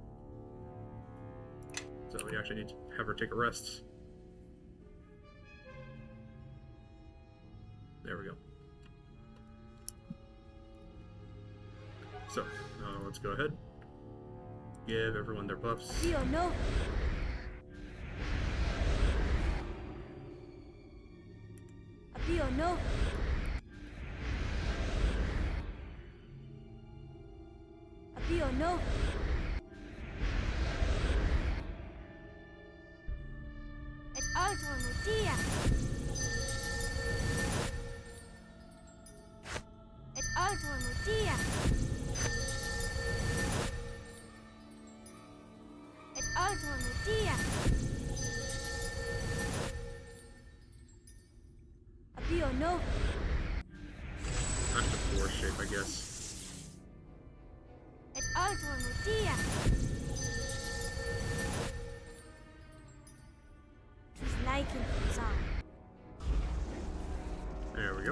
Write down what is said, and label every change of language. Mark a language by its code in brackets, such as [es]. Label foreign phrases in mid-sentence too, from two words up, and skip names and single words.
[en] So we actually need to have her take a rest. There we go. So, let's go ahead. Give everyone their buffs. No. Apio no. Apio no. Et altro nutia. Et altro nutia. Et altro nutia. Apio no. That's the 4 shape, I guess. Et altro nutia. Tis liking Zan. There we go.